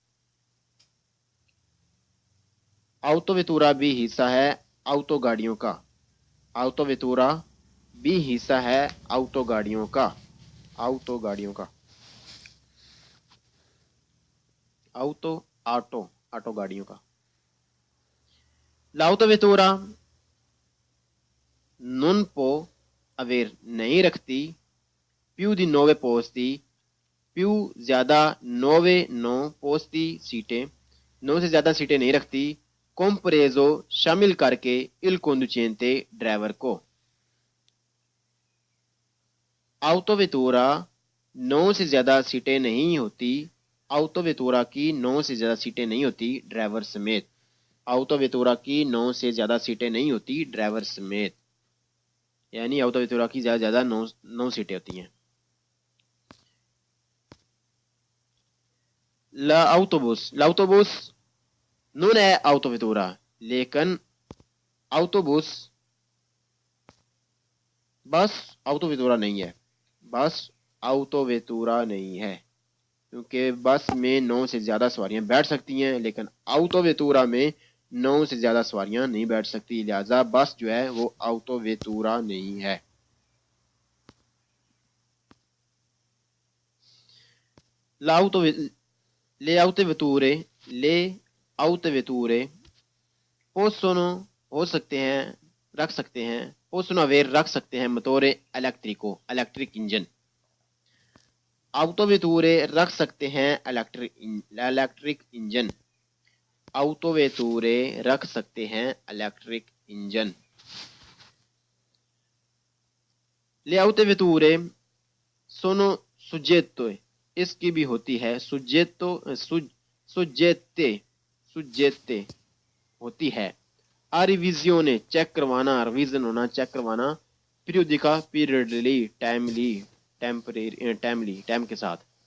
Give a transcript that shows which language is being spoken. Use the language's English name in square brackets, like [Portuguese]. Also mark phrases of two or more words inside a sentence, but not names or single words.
[Urdu] آوتوویتورا بھی حصہ ہے آوتو گاڑیوں کا۔ آوتوویتورا بھی حصہ ہے آوتو گاڑیوں کا۔ آٹو گاڑیوں کا۔ لاوتوویتورا [Italian] non può aver [Urdu] نہیں رکھتی [Italian] più di 9 posti più [Urdu] زیادہ [Italian] 9 posti [Urdu] سیٹیں، 9 سے زیادہ سیٹیں نہیں رکھتی، compreso شامل کر کے [Italian] il conducente [Urdu] ڈرائیور کو۔ آوتوویتورا 9 سے زیادہ سیٹیں نہیں ہوتی، آوتوویتورا کی 9 سے زیادہ سیٹیں نہیں ہوتی ڈرائیور سمیت۔ آوتوویتورا کی 9 سے زیادہ سیٹیں نہیں ہوتی ڈرائیور سمیت، یعنی آوتوویتورا کی زیادہ زیادہ 9 سیٹیں ہوتی ہیں۔ [Italian] l'autobus non è autovettura [Urdu] لیکن autobus بس آوتوویتورا نہیں ہے، بس آوتوویتورا نہیں ہے، کیونکہ بس میں 9 سے زیادہ سواریاں بیٹھ سکتی ہیں لیکن آوتوویتورا میں 9 سے زیادہ سواریاں نہیں بیٹھ سکتی، لہذا بس جو ہے وہ آوتوویتورا نہیں ہے۔ [Italian] Le autovetture possono [Urdu] ہو سکتے ہیں رکھ سکتے ہیں [Italian] possono avere [Urdu] رکھ سکتے ہیں موتور الیکٹرک انجن۔ آوتوویتورے رکھ سکتے ہیں الیکٹرک انجن۔ آوتوویتورے رکھ سکتے ہیں الیکٹرک انجن۔ [Italian] Le autovetture sono suggette [Urdu] اس کی بھی ہوتی ہے سجیتے ہوتی ہے۔ ریویژن چیک کروانا، ریویژن ہونا چیک کروانا، پیریوڈیکا پیریڈلی ٹائم کے ساتھ۔